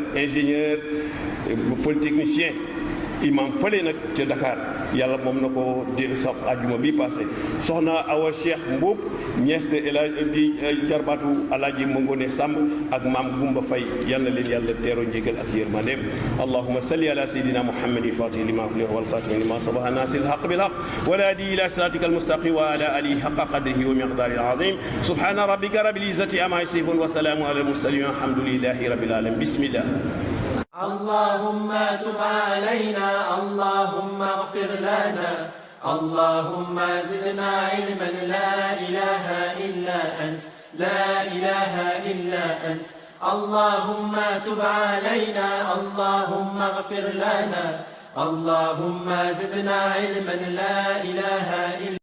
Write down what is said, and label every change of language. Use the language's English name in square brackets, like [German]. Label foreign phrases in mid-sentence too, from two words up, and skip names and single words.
[French] ingénieur polytechnicien [Wolof] imam fële nag ca Dakar yàlla moom na ko di sa àjjuma bi passé soxna Awa Cheikh Mbuub ñees de di jarbaatu alaaji Mangone Samb ak maam Gumba Fay yal na leen yàlla teeroo njégal ak yërmandeem [Arabic] اللهم صل على سيدنا محمد الفاتح لما أغلق والخاتم لما سبق ناصر الحق بالحق والهادي إلى صراطك المستقيم وعلى آله حق قدره ومقداره العظيم سبحان ربك رب العزة عما يصفون وسلام على المرسلين والحمد لله رب العالمين بسم الله اللهم تب علينا اللهم اغفر لنا اللهم زدنا علما لا إله إلا أنت لا إله إلا أنت اللهم تب علينا اللهم اغفر لنا اللهم زدنا علما لا إله إلا